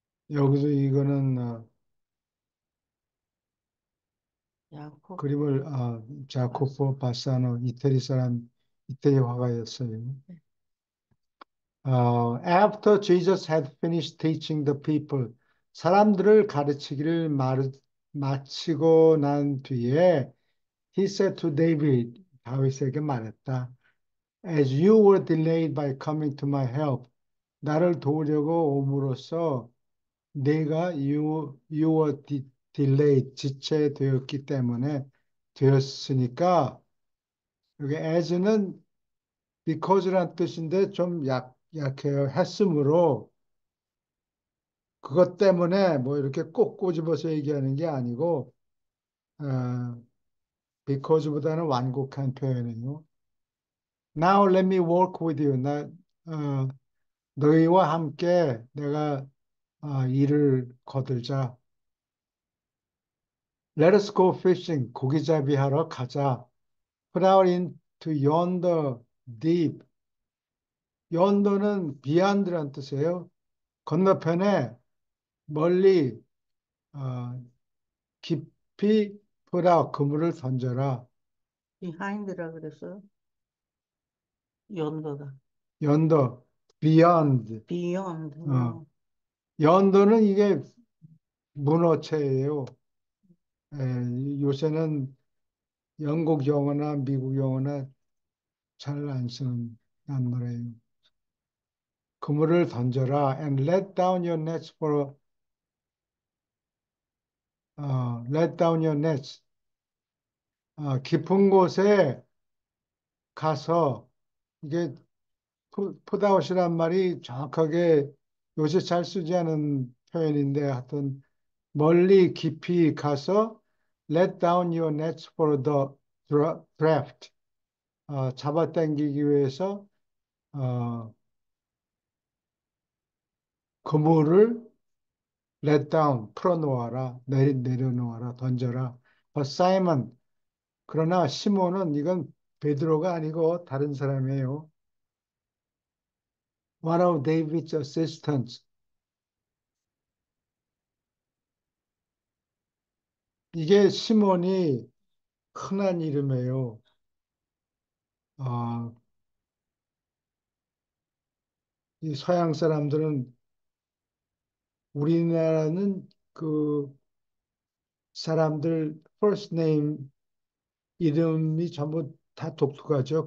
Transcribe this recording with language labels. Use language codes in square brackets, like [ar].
[ko] 여기서 이거는 야곱. 그림을 봤어. 자코포 바사노 이태리 화가였어요. 네. [en] After Jesus had finished teaching the people, [ko] 사람들을 가르치기를 마치고 난 뒤에 [en] he said to David, [ko] 다윗에게 말했다. [en] As you were delayed by coming to my help, [ko] 나를 도우려고 옴으로써 내가 [en] you were delayed, [ko] 지체되었기 때문에 되었으니까 여기 [en] as는 because [ko] 란 뜻인데 좀 약해요. 했으므로 그것 때문에 뭐 이렇게 꼭 꼬집어서 얘기하는 게 아니고 어, because보다는 완곡한 표현이에요. [en] Now let me work with you. [ko] 어, 너희와 함께 내가 일을 거들자. [en] Let us go fishing. [ko] 고기잡이 하러 가자. [en] Put out into yonder deep. [ko] yonder는 beyond란 뜻이에요. 건너편에 멀리 어, 깊이 [en] put out [ko] 그물을 던져라. behind라 그랬어요. 연도가. [en] yonder, beyond. beyond. [ko] 어, yonder는 이게 문어체예요. 요새는 영국 영어나 미국 영어나 잘 안 쓰는 단말이에요. 그물을 던져라 [en] and let down your nets let down your nets. [ko] 깊은 곳에 가서 이게 풋아웃이란 말이 정확하게 요새 잘 쓰지 않은 표현인데 하여튼 멀리 깊이 가서 [en] let down your nets for the draft. [ko] 잡아당기기 위해서 어, 그물을 [en] let down [ko] 풀어놓아라 내려놓아라 던져라. Simon 그러나 시몬은 이건 베드로가 아니고 다른 사람이에요. [en] One of David's assistants. [ko] 이게 시몬이 흔한 이름이에요. 어, 이 서양 사람들은 우리나라는 그 사람들 first name 이름이 전부 다 독특하죠.